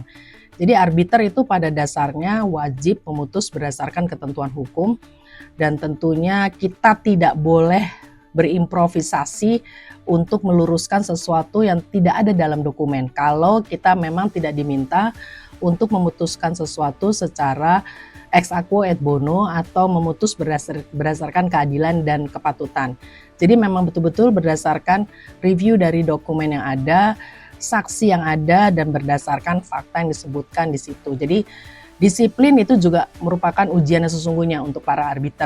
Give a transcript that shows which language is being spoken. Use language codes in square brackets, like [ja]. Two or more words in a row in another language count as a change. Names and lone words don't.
[id] Jadi arbiter itu pada dasarnya wajib memutus berdasarkan ketentuan hukum, dan tentunya kita tidak boleh berimprovisasi untuk meluruskan sesuatu yang tidak ada dalam dokumen. Kalau kita memang tidak diminta untuk memutuskan sesuatu secara [la] ex aequo et bono [id] atau memutus berdasarkan keadilan dan kepatutan. Jadi memang betul-betul berdasarkan review dari dokumen yang ada, saksi yang ada, dan berdasarkan fakta yang disebutkan di situ. Jadi disiplin itu juga merupakan ujian yang sesungguhnya untuk para arbiter.